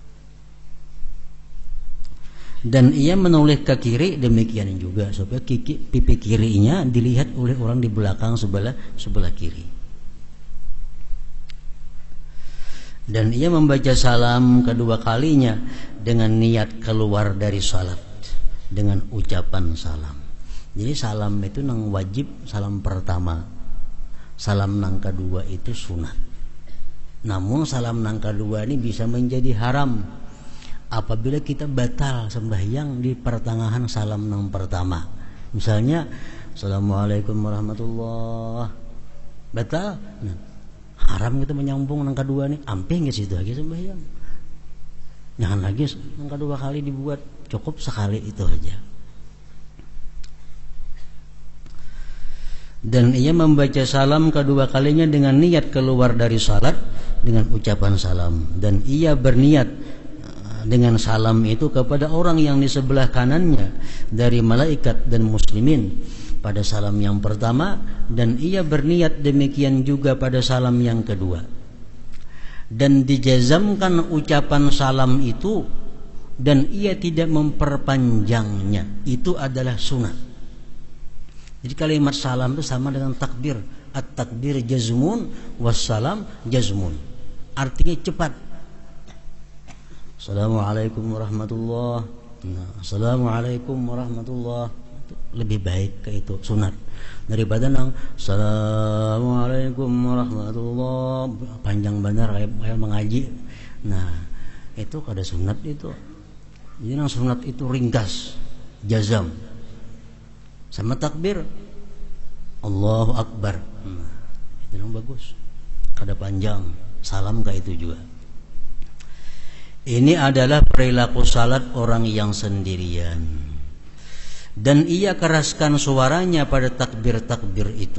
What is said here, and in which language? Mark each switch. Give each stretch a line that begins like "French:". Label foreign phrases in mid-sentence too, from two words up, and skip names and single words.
Indonesian: Dan ia menoleh ke kiri demikian juga supaya pipi kirinya dilihat oleh orang di belakang sebelah kiri. Dan ia membaca salam kedua kalinya dengan niat keluar dari salat dengan ucapan salam.
Banjar: Jadi salam itu nang wajib, salam pertama. Salam nang kedua itu sunat. Namun salam nang kedua ini bisa menjadi haram apabila kita batal sembahyang di pertengahan salam nang pertama. Misalnya
Arabic: Assalamualaikum warahmatullah,
Banjar: batal. Nah, haram kita menyambung nang kedua nih, amping ke situ lagi sembahyang. Jangan lagi nang kedua kali dibuat, cukup sekali itu aja.
Indonesian: Dan ia membaca salam kedua kalinya dengan niat keluar dari salat dengan ucapan salam, dan ia berniat dengan salam itu kepada orang yang di sebelah kanannya dari malaikat dan muslimin pada salam yang pertama, dan ia berniat demikian juga pada salam yang kedua. Dan dijazamkan ucapan salam itu dan ia tidak memperpanjangnya, itu adalah sunat. Jadi kalimat salam itu sama dengan takbir.
Arabic: At-takbir jazmun wassalam jazmun.
Indonesian: Artinya cepat.
Arabic: Assalamualaikum warahmatullah.
Banjar: Nah,
Arabic: Assalamualaikum warahmatullah.
Banjar: Lebih baik ke itu sunat daripada nang
Arabic: Assalamualaikum warahmatullah
Banjar: panjang benar kayak mengaji. Nah, itu kada sunat itu. Jadi nang sunat itu ringkas, jazam. Sama takbir
Arabic: Allahu Akbar.
Banjar: Itu yang bagus. Kada panjang. Salam kayak itu juga.
Indonesian: Ini adalah perilaku salat orang yang sendirian. Dan ia keraskan suaranya pada takbir-takbir itu.